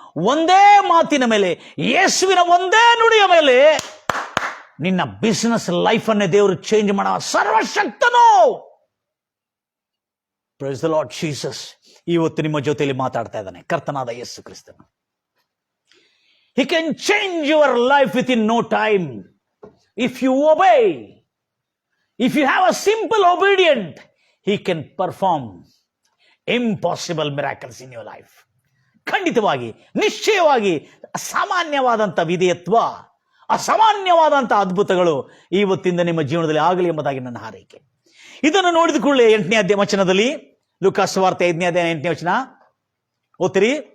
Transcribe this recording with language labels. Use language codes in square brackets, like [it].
[kn] ಒಂದೇ ಮಾತಿನ ಮೇಲೆ, ಯೇಸುವಿನ ಒಂದೇ ನುಡಿಯ ಮೇಲೆ ನಿನ್ನ [en] business life [kn] ಅನ್ನೇ ದೇವರು ಚೇಂಜ್ ಮಾಡುವ ಸರ್ವಶಕ್ತನು. [en] Praise the Lord Jesus. [kn] ಇವತ್ತು ನಿಮ್ಮ ಜೊತೆಯಲ್ಲಿ ಮಾತಾಡ್ತಾ ಇದ್ದಾನೆ ಕರ್ತನಾದ ಯೇಸು ಕ್ರಿಸ್ತನು. [en] He can change your life within no time if you obey. If you have a simple obedient, he can perform impossible miracles in your life. [kn] ಖಂಡಿತವಾಗಿ, ನಿಶ್ಚಯವಾಗಿ ಅಸಾಮಾನ್ಯವಾದಂಥ ವಿಧೇಯತ್ವ, ಅಸಾಮಾನ್ಯವಾದಂಥ ಅದ್ಭುತಗಳು ಇವತ್ತಿಂದ ನಿಮ್ಮ ಜೀವನದಲ್ಲಿ ಆಗಲಿ ಎಂಬುದಾಗಿ ನನ್ನ ಹಾರೈಕೆ. ಇದನ್ನು ನೋಡಿದ ಕೂಡಲೇ 8ನೇ ಅಧ್ಯಾಯ ವಚನದಲ್ಲಿ, ಲೂಕಾಸ್ ಸುವಾರ್ತೆ 5ನೇ ಅಧ್ಯಾಯ 8ನೇ ವಚನ ಓದ್ತೀರಿ.